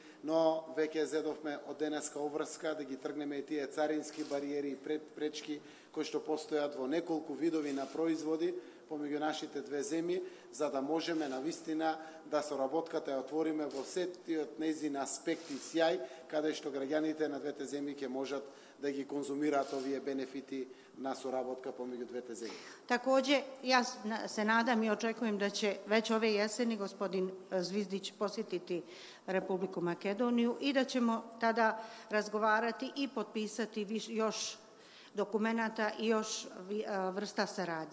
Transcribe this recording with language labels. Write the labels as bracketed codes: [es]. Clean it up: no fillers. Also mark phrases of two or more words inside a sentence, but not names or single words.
[mk] но веќе зедовме од денеска обврска да ги тргнеме и тие царински бариери и пречки кои што постојат во неколку видови на производи помеѓу нашите две земји, за да можеме навистина да соработката ја отвориме во сетиот нејзин аспект и сјај, каде што граѓаните на двете земји ќе можат да ги конзумираат овие бенефити на соработка помеѓу двете земји. [bs] Takođe, ja se nadam i očekujem da će već ove jeseni gospodin Zvizdić posjetiti Republiku Makedoniju i da ćemo tada razgovarati i potpisati još dokumenata i još vrsta saradnje.